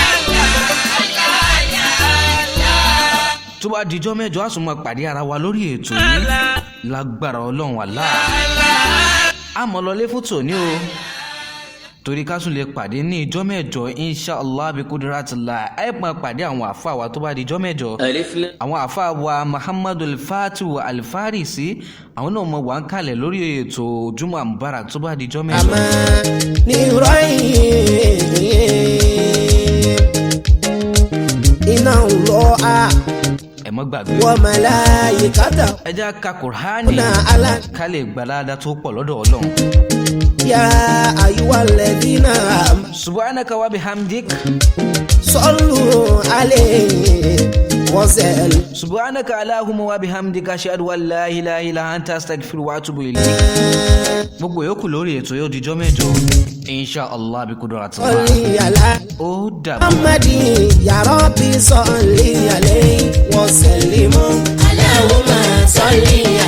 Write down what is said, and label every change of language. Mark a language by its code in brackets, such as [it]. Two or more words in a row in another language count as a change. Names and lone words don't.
[yo] tó bá dijọ́ mẹ́jọ á tún máa pàdé ara wa lórí ètò yìí lágbára Ọlọ́run Allah àmọ́ lọlé fún tòní o torí ká tún lè pàdé ní ìjọ́ mẹ́jọ [ar] إن شاء الله بقدرة الله [yo] ẹ máa pàdé àwọn àfáà wa tó bá di ìjọ́ mẹ́jọ àwọn àfáà wa Muhammadu al-Fatihu al-Farisi àwọn náà mọ̀ wá ń kalẹ̀ lórí ètò [ar] جمعة مباركة [yo] tó bá di ìjọ́ mẹ́jọ. àmọ́ ní ìrọ̀yìn iná ń lọ á ẹ má gbàgbé wọ́n malaikata ẹ já ka Kùránì ká lè gbalada tó pọ̀ lọ́dọ̀ Ọlọ́run. [ar] يا أيها الذين سبحانك وبحمدك صلوا عليه وسلم سبحانك اللهم وبحمدك أشهد أن لا إله إلا أنت أستغفرك وأتوب إليك. [yo] gbogbo yòókù lórí ètò yóò dijọ́ mẹ́jọ [ar] إن شاء الله بقدرة الله [yo] ó dàbọ̀. [ar] محمد يا رب صل عليه وسلم اللهم صل